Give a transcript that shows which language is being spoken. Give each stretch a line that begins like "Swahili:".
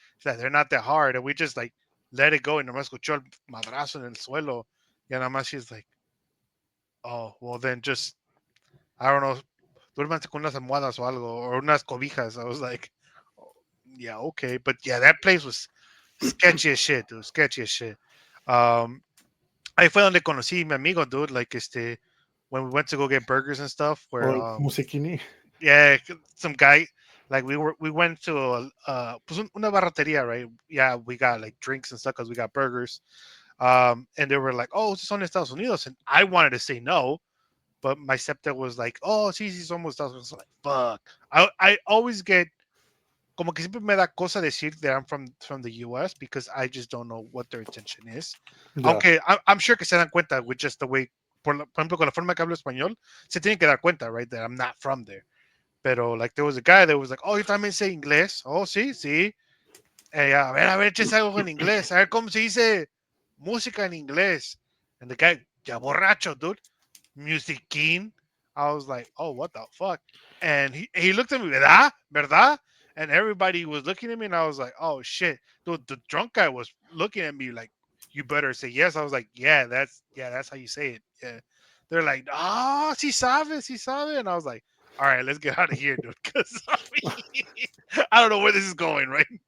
English: She's like, "They're not that hard," and we just like let it go, and
Spanish: nomás escuchó el madrazo en el suelo. Y nada más
English: she's like, "Oh, well then just I don't know,
Spanish: duérmanse con unas almohadas o algo,
English: or
Spanish: unas cobijas."
English: I was like, "Oh, yeah, okay," but yeah, that place was sketchy as shit, dude, sketchy as shit.
Spanish: Um, Ahí fue donde conocí a mi amigo, dude.
English: Like when we went to go get burgers and stuff, where Or musikini. yeah, some guy like we went to
Spanish: pues una barrateria,
English: right? Yeah, we got like drinks and stuff because we got burgers. And they were like, "Oh,
Spanish: son Estados Unidos,"
English: and I wanted to say no, but my stepdad was like,
Spanish: "Oh, sí, sí, somos Estados Unidos."
English: I was like, fuck. I always get
Spanish: como que siempre me da cosa decir
English: that I'm from the US because I just don't know what their intention is. Yeah,
Spanish: Aunque
English: I'm sure
Spanish: que se dan cuenta
English: with just the way,
Spanish: por ejemplo, con la forma que hablo español, se tienen que dar cuenta,
English: right, that I'm not from there. Pero, like, there was a guy that was like, "Oh, you
Spanish: también sé inglés." "Oh, sí, sí." A ver, échese algo en inglés. A ver cómo se dice música en inglés.
English: And the guy,
Spanish: ya borracho,
English: dude. Music King. I was like, "Oh, what the fuck?" And he looked at me,
Spanish: ¿verdad? ¿Verdad?
English: And everybody was looking at me, and I was like, "Oh shit!" Dude, the drunk guy was looking at me like, "You better say yes." I was like, yeah, that's how you say it." Yeah. They're like,
Spanish: "Ah, sí sabe, sí sabe,"
English: and I was like, "All right, let's get out of here, dude," because I don't know where this is going, right?